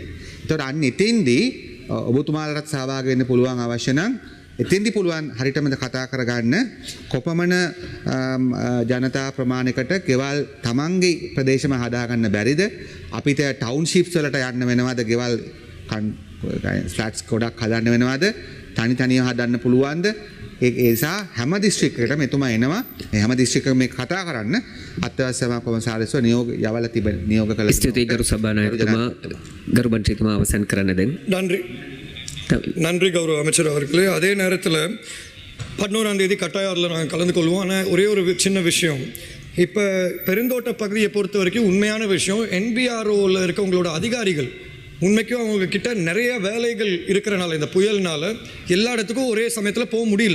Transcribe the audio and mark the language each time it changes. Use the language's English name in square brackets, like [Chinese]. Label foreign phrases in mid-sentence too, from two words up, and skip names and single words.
[Sinhala] ඒතකොට අන්න එතෙන්දී ඔබතුමාලටත් සහභාගී වෙන්න පුළුවන් අවශ්‍ය නම් එතෙන්දී පුළුවන් හරියටම කතා කරගන්න කොපමණ ජනතා ප්‍රමාණයකට ගෙවල් තමන්ගේ ප්‍රදේශම හදාගන්න බැරිද, අපිට ටවුන්ෂිප්ස් වලට යන්න වෙනවද, ගෙවල් ෆ්ලැට්ස් ගොඩක් හදන්න වෙනවද, තනි තනිව හදන්න පුළුවන්ද? ඒ නිසා හැම දිස්ත්‍රික්කයකටම එතුමා එනවා. ඒ හැම දිස්ත්‍රික්කයකම මේ කතා කරන්න අත්‍යවශ්‍ය සේවා කොමසාරිස්ව නියෝග කළ ස්තුතියි ගරු සභානායකතුමා. ගරු මන්ත්‍රීතුමා අවසන් කරන්න දැන්. [Tamil] நன்றி கௌரவ அமைச்சர் அவர்களே. அதே நேரத்தில் 11ஆம் தேதி கட்டாயாரில் நாங்கள் கலந்து கொள்வோம். ஆனால் ஒரே ஒரு சின்ன விஷயம், இப்போ பெருந்தோட்ட பகுதியை பொறுத்த வரைக்கும் உண்மையான விஷயம், NBROவில் இருக்க உங்களோட அதிகாரிகள் உண்மைக்கும் அவங்க கிட்ட நிறைய வேலைகள் இருக்கிறனால இந்த புயல்னால எல்லா இடத்துக்கும் ஒரே சமயத்தில் போக முடியல.